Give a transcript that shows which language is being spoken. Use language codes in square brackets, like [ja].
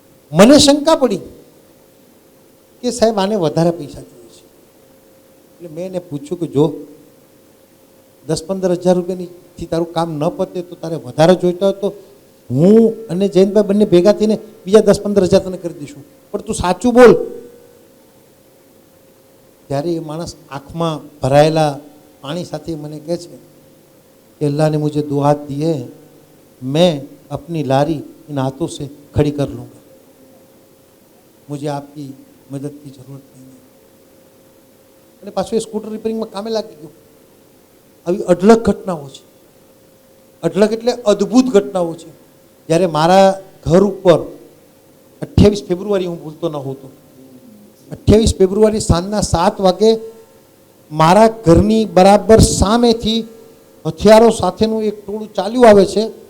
[gu] મને શંકા પડી કે સાહેબ આને વધારે પૈસા જોઈએ છે. એટલે મેં એને પૂછ્યું કે જો 10-15 હજાર રૂપિયાથી તારું કામ ન પતે તો તારે વધારે જોઈતા હોય તો હું અને જયંતભાઈ બંને ભેગા થઈને બીજા 10-15 હજાર તને કરી દઈશું, પણ તું સાચું બોલ. ત્યારે એ માણસ આંખમાં ભરાયેલા પાણી સાથે મને કહે છે [hi] कि अल्लाह ने मुझे 2 हाथ दिए, मैं अपनी लारी इन हाथों से खड़ी कर लूँगा, मुझे आपकी मदद की ज़रूरत नहीं है. [gu] અને પાછું એ સ્કૂટર રિપેરિંગમાં કામે લાગી ગયું. આવી અઢળક ઘટનાઓ છે. અઢળક એટલે અદ્ભુત ઘટનાઓ છે. જ્યારે મારા ઘર ઉપર 28 ફેબ્રુઆરી, હું ભૂલતો ન હોતો, 28 ફેબ્રુઆરી સાંજના 7 વાગે મારા ઘરની બરાબર સામેથી હથિયારો સાથેનું એક ટોળું ચાલ્યું આવે છે.